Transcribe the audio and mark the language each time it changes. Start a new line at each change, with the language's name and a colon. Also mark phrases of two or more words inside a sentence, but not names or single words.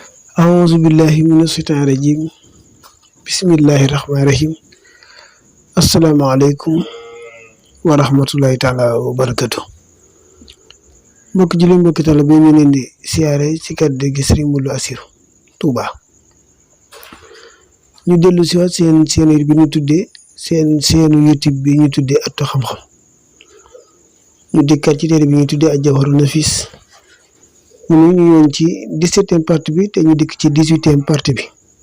Arabic: أعوذ بالله من الشيطان الرجيم بسم الله الرحمن الرحيم السلام عليكم ورحمة الله تعالى وبركاته
Wolof: mbokk julli mbokki tala bi ñu leen di siyaare ci kàddu gi Serigne Modou Assirou Touba ñu dellu si waat seen bi ñu tuddee seenu YouTube bi ñu tuddee Ëttu Xam-xam ñu dikkaat ci téere bi ñu tuddee Al-Jawharun Nafis ñu yoon ci 17e partie bi te ñu dikk ci 18e partie bi